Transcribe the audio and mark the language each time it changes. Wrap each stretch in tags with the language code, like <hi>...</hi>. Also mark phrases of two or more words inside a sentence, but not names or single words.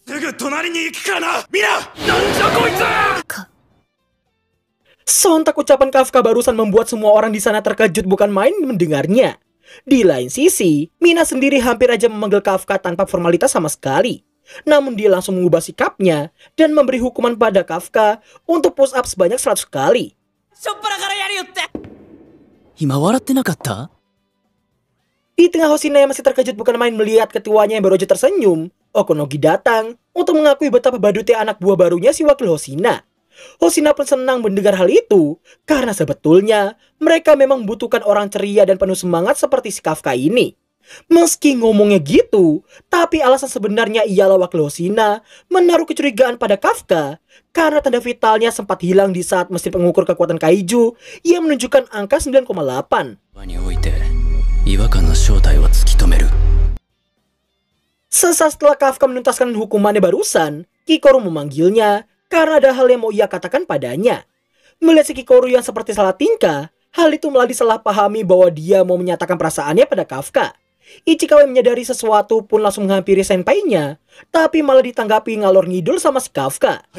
<id>Sontak ucapan Kafka barusan membuat semua orang di sana terkejut bukan main mendengarnya. Di lain sisi, Mina sendiri hampir aja memanggil Kafka tanpa formalitas sama sekali. Namun dia langsung mengubah sikapnya dan memberi hukuman pada Kafka untuk</id> <en>push up</en> <id>sebanyak 100 kali.</id> <ja>しょっぱなからやるよって。今笑ってなかった？</ja> <id>Di tengah Hoshina yang masih terkejut bukan main melihat ketuanya yang baru aja tersenyum, Okonogi datang untuk mengakui betapa badutnya anak buah barunya si wakil Hoshina. Hoshina pun senang mendengar hal itu, karena sebetulnya mereka memang membutuhkan orang ceria dan penuh semangat seperti si Kafka ini. Meski ngomongnya gitu, tapi alasan sebenarnya ialah wakil Hoshina menaruh kecurigaan pada Kafka karena tanda vitalnya sempat hilang di saat mesin pengukur kekuatan kaiju yang menunjukkan angka 9,8.</id> <ja>場において違和感の正体を突き止める。</ja> <id>Sesaat setelah Kafka menuntaskan hukumannya barusan, Kikoru memanggilnya karena ada hal yang mau ia katakan padanya. Melihat si Kikoru yang seperti salah tingkah, hal itu malah disalahpahami bahwa dia mau menyatakan perasaannya pada Kafka. Ichikawa yang menyadari sesuatu pun langsung menghampiri senpainya, tapi malah ditanggapi</id> <jv>ngalor ngidul</jv> <id>sama si Kafka.</id>